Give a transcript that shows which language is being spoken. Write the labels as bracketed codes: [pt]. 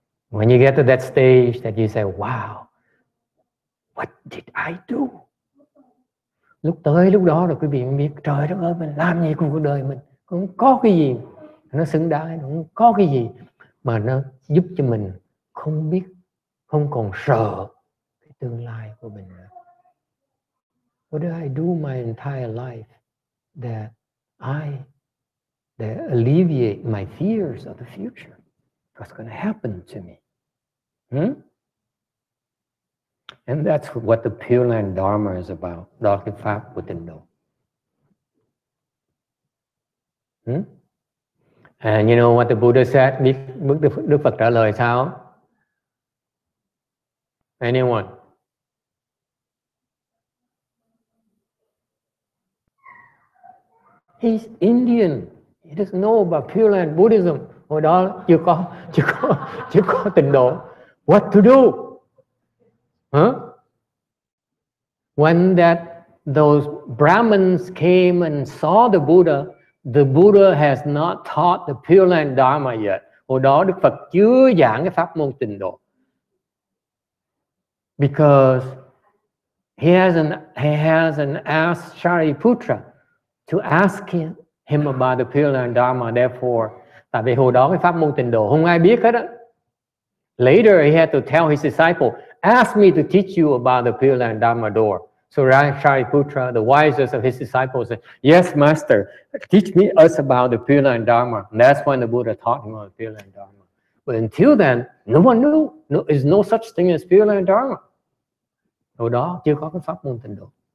[en] When you get to that stage that you say, wow, what did I do? [vi] Lúc đó rồi quý vị biết, trời đất ơi, mình làm gì cùng cuộc đời mình, không có cái gì nó xứng đáng, không có cái gì mà nó giúp cho mình không còn sợ cái tương lai của mình nữa. [en] What did I do my entire life that alleviate my fears of the future? What's going to happen to me? And that's what the Pure Land Dharma is about. [vi] Đó cái pháp của tịnh độ. [en] And you know what the Buddha said? [vi] Biết Đức Phật trả lời sao? [en] Anyone? He's Indian. He doesn't know about Pure Land Buddhism. [vi] Hồi đó chưa có tịnh độ. [en] What to do? When those Brahmins came and saw the Buddha has not taught the Pure Land Dharma yet. [vi] Hồi đó Đức Phật chưa giảng cái pháp môn tịnh độ. [en] Because he hasn't asked Shariputra to ask him about the Pure Land Dharma. [vi] Therefore, tại vì hồi đó cái pháp môn tịnh độ không ai biết hết á. [en] Later he had to tell his disciple, ask me to teach you about the Pure Land Dharma door. So Shariputra, the wisest of his disciples, said, yes, master, teach us about the Pure Land Dharma. And that's when the Buddha taught him about the Pure Land Dharma. But until then, no one knew. There's no such thing as Pure Land Dharma. [vi] Hồi đó chưa có cái pháp môn tịnh độ.